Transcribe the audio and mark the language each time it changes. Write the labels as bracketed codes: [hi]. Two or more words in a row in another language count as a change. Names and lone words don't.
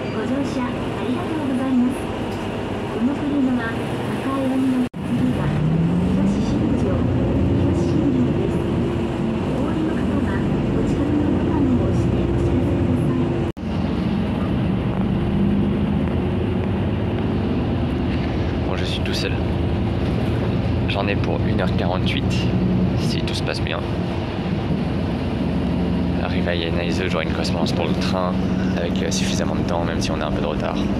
[ja] 乗車ありがとうございます。この車は赤い網の次が東新庄です。お降りの方はお近くのボタンを押してお知らせください。 [fr] Bon, je suis tout seul. J'en ai pour 1h48 si tout se passe bien. Arrivé à Yanaize, j'aurai une correspondance pour le train avec suffisamment de temps, même si on a un peu de retard.